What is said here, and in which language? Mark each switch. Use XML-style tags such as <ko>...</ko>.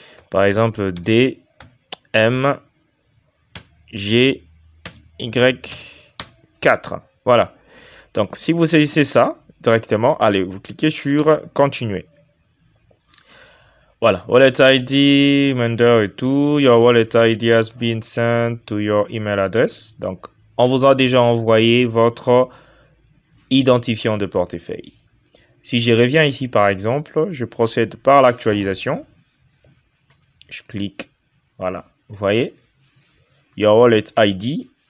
<fr>Par exemple, DMGY4. Voilà. Donc, si vous saisissez ça directement, allez, vous cliquez sur Continuer. Voilà, wallet ID, vendor et tout.</fr> <en>Your wallet ID has been sent to your email address.</en> <fr>Donc, on vous a déjà envoyé votre identifiant de portefeuille. Si je reviens ici, par exemple, je procède par l'actualisation. Je clique, voilà, vous voyez, Your Wallet ID.</fr>